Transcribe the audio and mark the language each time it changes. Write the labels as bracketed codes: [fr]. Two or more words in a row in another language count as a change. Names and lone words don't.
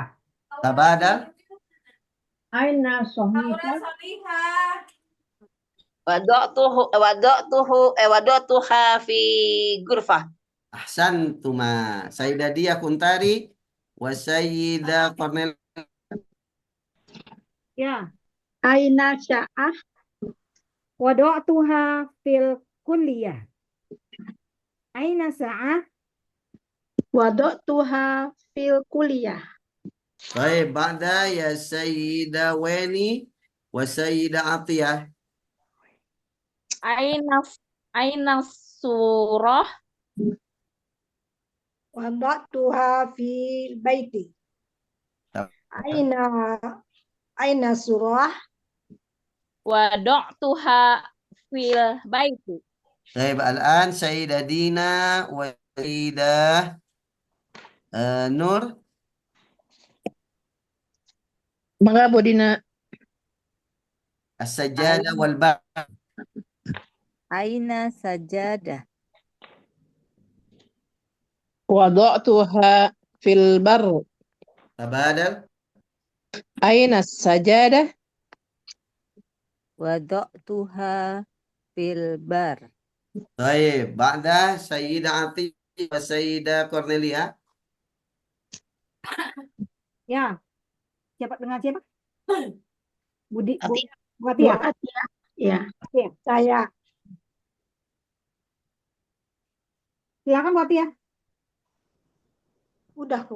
[ar] تبادل. أين صحيفة. وضعتها في غرفة. أحسنتما. سيدة ديا كنتاري وسيدة كورنيل. [id] Ya. [ar] أين ساعة. وضعتها في الكلية. أين ساعة. وضعتها في الكلية. طيب بعد يا سيدة ويني وسيدة عطية. أين صورة. وضعتها في البيت. أين صورة. وضعتها في البيت. طيب الآن سيدة دينا وسيدة نور. [id] Mangga Bu Dina. [ar] السجادة والبر. أين سجادة. وضعتها في البر. تبادل. أين سجادة. وضعتها في البر. Baik, بعد سيدة Ati و سيدة Cornelia. [id] Ya, siapa dengan siapa? Budi, Bu, Ati. Bu Atia. Bu Atia. Ya, Oke, saya. silakan Bu Atia. Udah kok.